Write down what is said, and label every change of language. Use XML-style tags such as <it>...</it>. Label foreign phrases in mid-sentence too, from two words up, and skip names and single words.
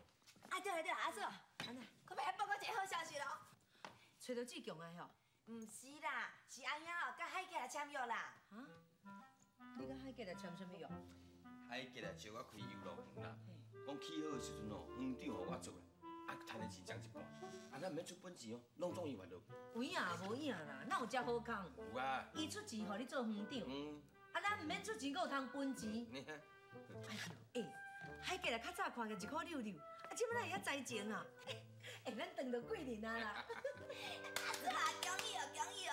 <nan>啊，对啦，阿嫂，安那，可要报告一个好消息咯。找到志强啊吼？唔是啦，是阿兄哦，甲海杰来签约啦。啊？你甲海杰来签什么约？海杰来招我开游乐园啦。讲起好的时阵哦，园长互我做啦，啊，赚的钱奖一半，啊，咱唔免出本钱哦，拢总伊还落。有影无影啦，哪有遮好康？有啊。伊出钱互你做园长，啊，咱唔免出钱，阁有通分钱。哎呦，海杰来较早看个1.66块，啊，即摆哪会遐栽情啊？咱赚到贵人啊啦！阿叔啊，恭喜哦，恭喜哦！</nan>